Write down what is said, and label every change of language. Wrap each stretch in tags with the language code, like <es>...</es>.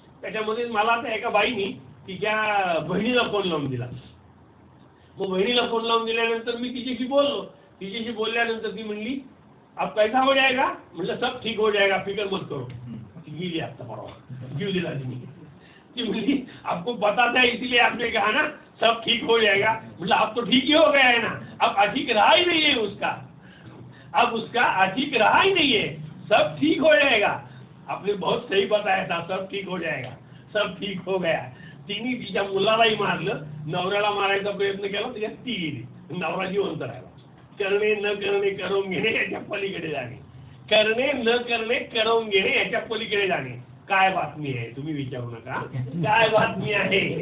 <mr>त्याच्यामध्ये मला त्या एका बाईनी तिच्या बहिणीला फोन लावून दिला. मग बहिणीला फोन लावून दिल्यानंतर मी तिच्याशी बोललो. तिच्याशी बोलल्यानंतर ती म्हणली</mr> <hi>अब कैसा हो जाएगा.</hi> <mr>म्हटलं</mr> <hi>सब ठीक हो जाएगा, फिकर मत करो.</hi> <mr>ती गेली आता परवा, जीव दिला तिने. ती म्हणली</mr> <hi>आपको बताता है इसीलिए आपने कहा ना सब ठीक हो जाएगा. मतलब अब तो ठीक ही हो गया है ना, अब अठीक रहा ही नहीं है उसका, अब उसका अठीक रहा ही नहीं है, सब ठीक हो जाएगा. आपने बहुत सही बताया था, सब ठीक हो जाएगा, सब ठीक हो गया.</hi> <mr>तिने तिच्या मुलालाही मारलं, नवऱ्याला मारायचा प्रयत्न केला, त्याच्यात ती गेली, नवरा जिवंत राहिला. करणे न करणे करून घेणे याच्या पलीकडे जाणे, करणे न करणे करून घेणे याच्या पलीकडे जाणे. काय बातमी आहे तुम्ही विचारू नका, काय बातमी आहे.</mr>